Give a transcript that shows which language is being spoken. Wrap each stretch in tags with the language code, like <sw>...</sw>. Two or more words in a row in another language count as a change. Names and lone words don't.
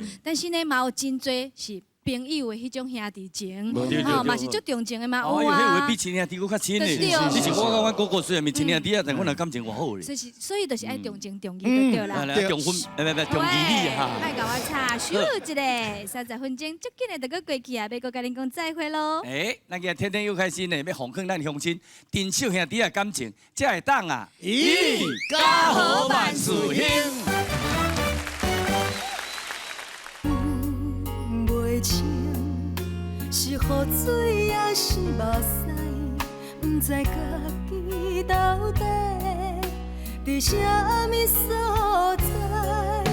<nan>但是呢，嘛有真多是。朋友的迄种兄弟情，吼嘛是足重情的嘛，有啊。迄位比亲兄弟佫较亲嘞。你是我甲阮哥哥虽然是亲兄弟啊，但阮俩感情偌好嘞。所以就是爱重情重义就对啦。重婚，重义理哈。莫甲我吵，休一个30分钟，足紧的就搁过去啊，要搁甲恁讲再会咯。咱今日天天又开心嘞，要奉劝咱乡亲，珍惜兄弟的感情，才会当啊。咦，家和万事兴。是雨水也是目屎，不知家己到底伫啥物所在。</nan>